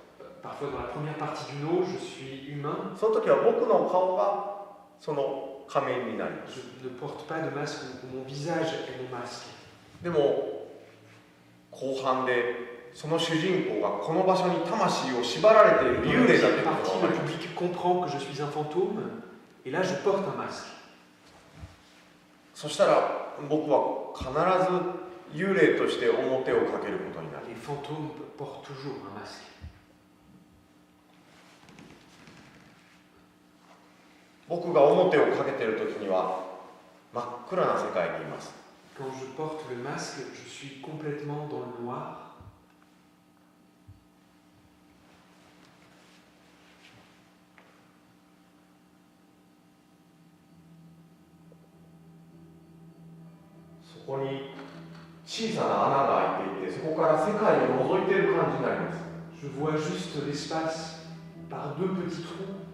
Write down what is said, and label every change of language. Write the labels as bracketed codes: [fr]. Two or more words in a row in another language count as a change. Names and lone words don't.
[fr] Parfois, dans la première partie du lot, je suis humain. [ja] その時は僕の顔がその仮面になります。 [fr] Je ne porte pas de masque, mon visage est mon masque. [ja] でも後半でその主人公がこの場所に魂を縛られている [fr] Dans [ja] 幽 [fr] la [ja] 霊だという [fr] deuxième [ja] こと [fr] partie, [ja] が分か [fr] le [ja] ります。 [fr] public comprend que je suis un fantôme, et là, je porte un masque. [ja] そしたら僕は必ず幽霊として表をかけることになる。 [fr] Les fantômes portent toujours un masque. [ja] 僕が表をかけている時には真っ暗な世界にいます。 [fr] Quand je porte le masque, je suis complètement dans le noir. [ja] そこに小さな穴が開いていて、そこから世界を覗いている感じになります。 [fr] Je vois juste l'espace par deux petits trous.